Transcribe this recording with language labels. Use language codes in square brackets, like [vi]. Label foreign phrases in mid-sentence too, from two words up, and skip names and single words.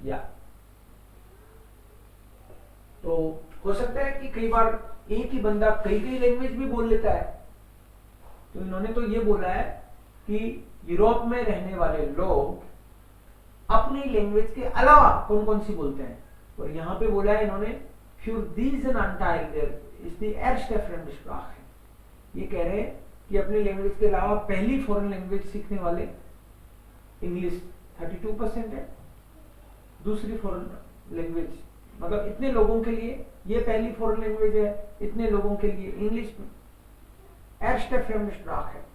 [hi] या तो हो सकता है कि कई बार एक ही बंदा कई कई लैंग्वेज भी बोल लेता है। तो इन्होंने तो ये बोला है कि यूरोप में रहने वाले लोग अपनी लैंग्वेज के अलावा कौन कौन सी बोलते हैं, और यहाँ पे बोला है इन्होंने [de] für diesen Anteil der ist die erste Fremdsprache। [hi] ये कह रहे हैं कि अपनी लैंग्वेज के अलावा पहली [en] foreign language [hi] सीखने वाले इंग्लिश 32% है। दूसरी [en] foreign language [hi] मतलब इतने लोगों के लिए ये पहली [en] foreign language [hi] है, इतने लोगों के लिए इंग्लिश [de] erste Fremdsprache [hi] है।